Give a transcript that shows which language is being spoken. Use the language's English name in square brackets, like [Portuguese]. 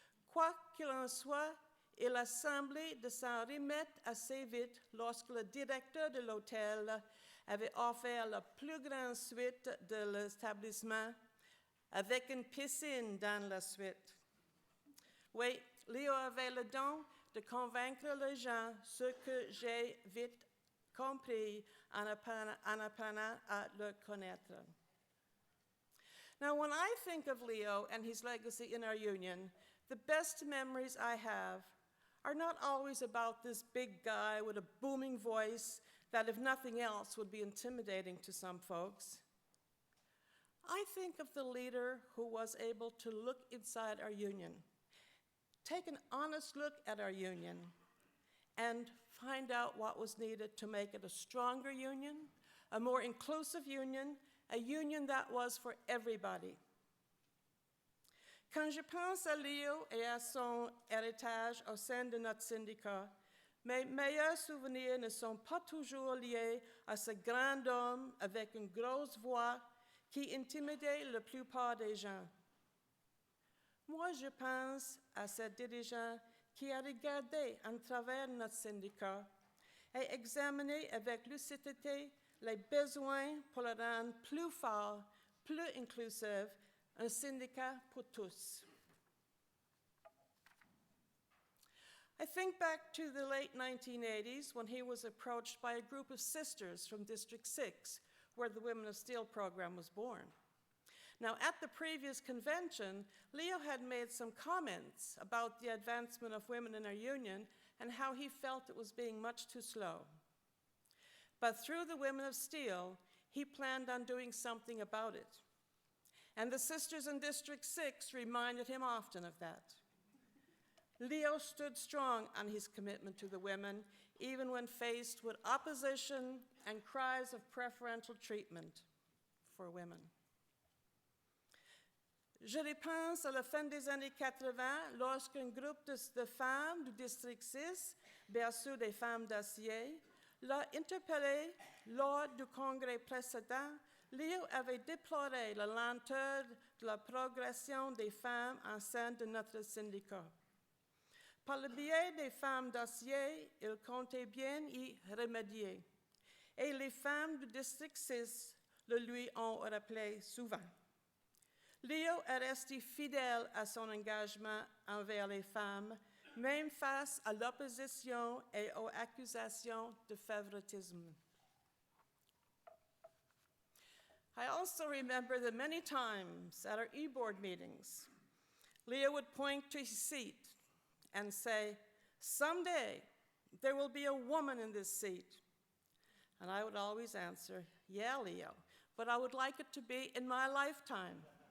[French] Quoi qu'il en soit, il a semblé de s'en remettre assez vite lorsque le directeur de l'hôtel avait offert la plus grande suite de l'établissement avec une piscine dans la suite. Oui, Leo avait le don de convaincre les gens, ce que j'ai vite compris en apprenant à le connaître. [English] Now, when I think of Leo and his legacy in our union, the best memories I have are not always about this big guy with a booming voice that, if nothing else, would be intimidating to some folks. I think of the leader who was able to look inside our union, take an honest look at our union, and find out what was needed to make it a stronger union, a more inclusive union, a union that was for everybody. [French] Quand je pense à Leo et à son héritage au sein de notre syndicat, mes meilleurs souvenirs ne sont pas toujours liés à ce grand homme avec une grosse voix qui intimidait la plupart des gens. Moi, je pense à ce dirigeant qui a regardé en travers notre syndicat et examiné avec lucidité les besoins pour le rendre plus fort, plus inclusif, un syndicat pour tous. [English] I think back to the late 1980s when he was approached by a group of sisters from District 6, where the Women of Steel program was born. Now, at the previous convention, Leo had made some comments about the advancement of women in our union and how he felt it was being much too slow. But through the Women of Steel, he planned on doing something about it. And the sisters in District 6 reminded him often of that. Leo stood strong on his commitment to the women, even when faced with opposition and cries of preferential treatment for women. [French] Je repense à la fin des années 80, lorsqu'un groupe de femmes du District 6, bien sûr des femmes d'acier, l'a interpellé lors du congrès précédent. Leo avait déploré la lenteur de la progression des femmes en sein de notre syndicat. Par le biais des femmes d'acier, il comptait bien y remédier. Et les femmes du District 6 le lui ont rappelé souvent. Leo est resté fidèle à son engagement envers les femmes, même face à l'opposition et aux accusations de favoritisme. [English] I also remember that many times at our e-board meetings, Leo would point to his seat and say, "Someday there will be a woman in this seat." And I would always answer, "Yeah, Leo, but I would like it to be in my lifetime."